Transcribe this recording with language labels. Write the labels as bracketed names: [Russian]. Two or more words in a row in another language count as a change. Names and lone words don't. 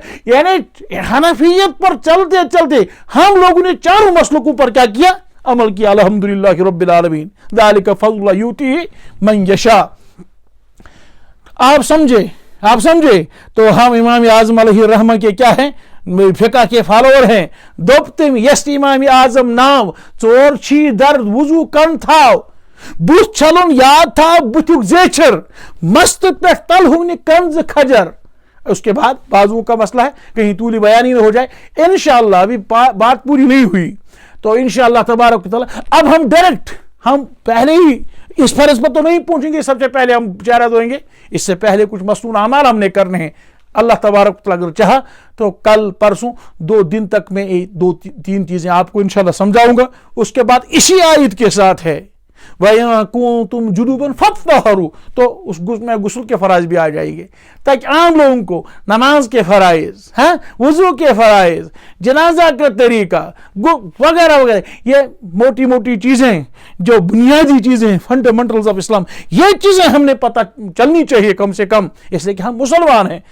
[Urdu] یعنی حنفیت پر چلتے ہم لوگوں نے 4 مسلکوں پر کیا کیا, عمل کیا. [Arabic] الحمدللہ رب العالمین, ذالک فضل اللہ یؤتیہ من یشاء. [Urdu] آپ سمجھے تو ہم امام اعظم علیہ الرحمہ کے کیا ہیں, فقہ کے فالوور ہیں. [Kashmiri] دوپتم یست امام اعظم ناو ژور چھی درد وضو کن تھاو, بت چھلن یاد تھا بتک زیچھر, مست پہ تل ہوں کنز کھجر. [Urdu] اس کے بعد بازو کا مسئلہ ہے, کہیں طولی بیانی نہ ہو جائے. انشاءاللہ ابھی بات پوری نہیں ہوئی تو انشاءاللہ تبارک و تعالی اب ہم ڈائریکٹ, ہم پہلے ہی اس فرض پر تو نہیں پہنچیں گے, سب سے پہلے ہم چہرہ دھوئیں گے. اس سے پہلے کچھ مصنون اعمال ہم نے کرنے ہیں. اللہ تبارک و تعالی اگر چاہا تو کل پرسوں 2 دن تک میں 2-3 چیزیں آپ کو انشاءاللہ سمجھاؤں گا. اس کے بعد اسی آیت کے ساتھ ہے [Arabic] وَإِن كُنتُم جُنُوبًا فَاطَّهَّرُوا, [Urdu] تو اس میں غسل کے فرائض بھی آ جائیں گے, تاکہ عام لوگوں کو نماز کے فرائض, وضو کے فرائض, جنازہ کا طریقہ وغیرہ وغیرہ, یہ موٹی موٹی چیزیں جو بنیادی چیزیں [English] fundamentals of Islam, [Urdu] یہ چیزیں ہم نے پتہ چلنی چاہیے کم سے کم, اس لیے کہ ہم مسلمان ہیں.